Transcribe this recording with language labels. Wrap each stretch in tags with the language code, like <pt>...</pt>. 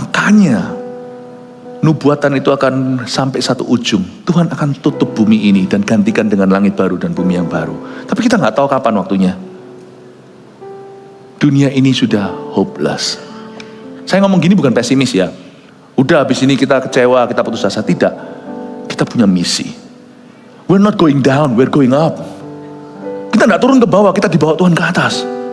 <id>rupanya nubuatan itu akan sampai satu ujung. Tuhan akan tutup bumi ini dan gantikan dengan langit baru dan bumi yang baru. Tapi kita nggak tahu kapan waktunya. Dunia ini sudah hopeless. Saya ngomong gini bukan pesimis ya. Udah habis ini kita kecewa, kita putus asa. Tidak. Kita punya misi.</id> <en>We're not going down, we're going up.</en> <id>Kita nggak turun ke bawah, kita dibawa Tuhan ke atas.</id>